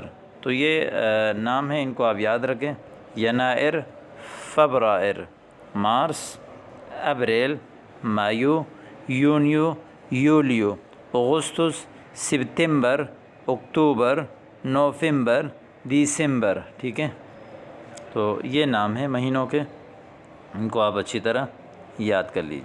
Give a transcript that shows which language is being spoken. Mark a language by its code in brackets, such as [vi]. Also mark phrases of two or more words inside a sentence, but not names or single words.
[ur] تو یہ نام ہیں، ان کو آپ یاد رکھیں۔ [ar] ینائر، فبرائر، مارس، اپریل، مایو، یونیو، یولیو، اگستس، ستمبر، اکتوبر، نوفمبر، دسمبر، [ur] ٹھیک ہے۔ تو یہ نام ہیں مہینوں کے، ان کو آپ اچھی طرح یاد کر لیجیے۔